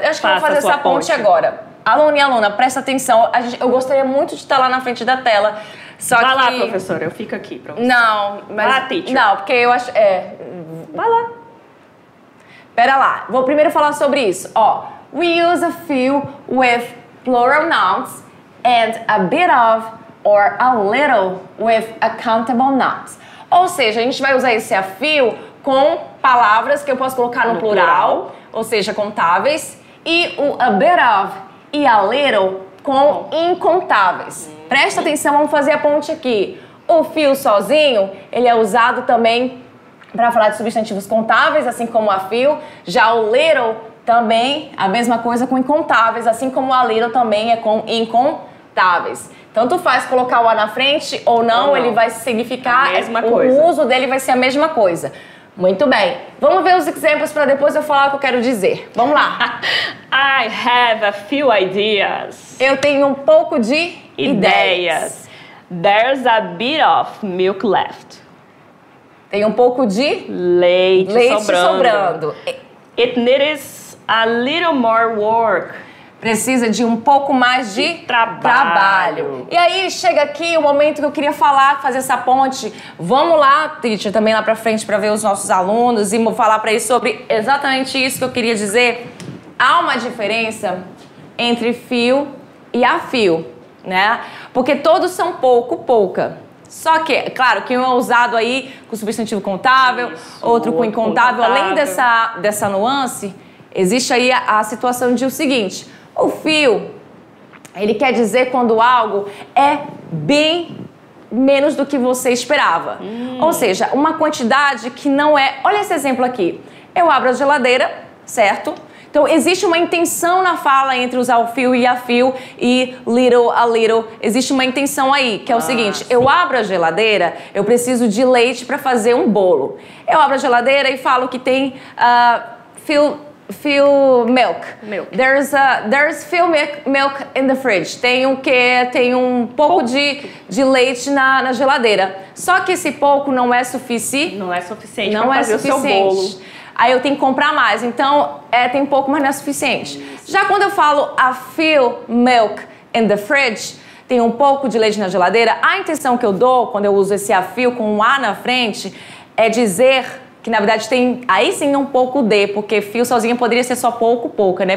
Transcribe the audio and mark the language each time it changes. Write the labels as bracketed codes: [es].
[pt] Eu acho que eu vou fazer essa ponte agora. Aluno e aluna, presta atenção. Eu gostaria muito de estar lá na frente da tela. Só Vai que... lá, professora, eu fico aqui pra você. Não, mas... Vai lá, teacher. Não, porque eu acho... Vai lá. Pera lá, vou primeiro falar sobre isso. Ó, [en] we use a few with plural nouns and a bit of or a little with accountable nouns. [pt] Ou seja, a gente vai usar esse a few com palavras que eu posso colocar no plural, ou seja, contáveis, e o a bit of e a little com incontáveis. Presta atenção, vamos fazer a ponte aqui. O few sozinho, ele é usado também para falar de substantivos contáveis, assim como a few. Já o little também, a mesma coisa com incontáveis, assim como a little também é com incontáveis. Tanto faz colocar o a na frente ou não, ele vai significar... A mesma coisa. O uso dele vai ser a mesma coisa. Muito bem. Vamos ver os exemplos para depois eu falar o que eu quero dizer. Vamos lá. [en] I have a few ideas. [pt] Eu tenho um pouco de ideias. [en] There's a bit of milk left. [pt] Tem um pouco de leite sobrando. [en] It needs a little more work. [pt] Precisa de um pouco mais de trabalho. E aí chega aqui o momento que eu queria falar, fazer essa ponte. Vamos lá, teacher, também lá pra frente para ver os nossos alunos e falar para eles sobre exatamente isso que eu queria dizer. Há uma diferença entre few e a few, né? Porque todos são pouco, pouca. Só que, claro, que um é usado aí com substantivo contável, outro com incontável. Além dessa nuance, existe aí a situação de o seguinte: o few, ele quer dizer quando algo é bem menos do que você esperava. Ou seja, uma quantidade que não é... Olha esse exemplo aqui. Eu abro a geladeira, certo? Então, existe uma intenção na fala entre usar o few e a few e little, a little. Existe uma intenção aí, que é o seguinte. Sim. Eu abro a geladeira, eu preciso de leite para fazer um bolo. Eu abro a geladeira e falo que tem few milk. [en] There's few milk in the fridge. [pt] Tem um pouco de leite na geladeira. Só que esse pouco não é suficiente. Não é suficiente para fazer o seu bolo. Aí eu tenho que comprar mais. Então, tem um pouco, mas não é suficiente. Isso. Já quando eu falo [en] a few milk in the fridge, [pt] tem um pouco de leite na geladeira, a intenção que eu dou quando eu uso esse a few com um a na frente é dizer que, na verdade, tem aí sim um pouco de, porque few sozinho poderia ser só pouco, pouca, né?